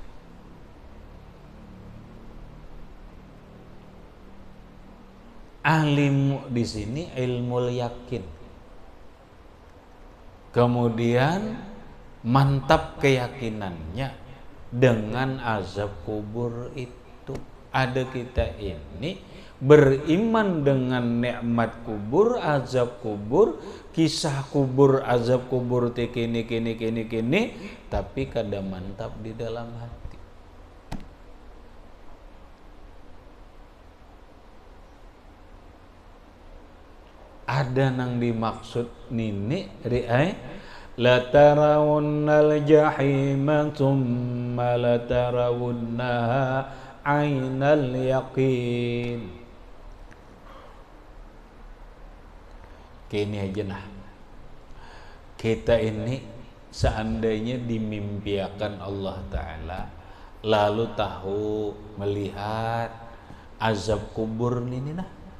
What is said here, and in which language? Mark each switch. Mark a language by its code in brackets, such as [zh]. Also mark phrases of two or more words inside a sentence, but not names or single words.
[bjn] Alim di sini ilmu yakin, kemudian mantap keyakinannya dengan azab kubur itu. Ada kita ini beriman dengan nikmat kubur, azab kubur, kisah kubur, azab kubur kini, tapi kada mantap di dalam hati. Ada nang dimaksud nini ri'ai [ar] لترون الجحيم ثم لترونها عين اليقين. [bjn] Kini aja nah, kita ini seandainya dimimpiakan Allah Ta'ala, lalu tahu melihat azab kubur ini nah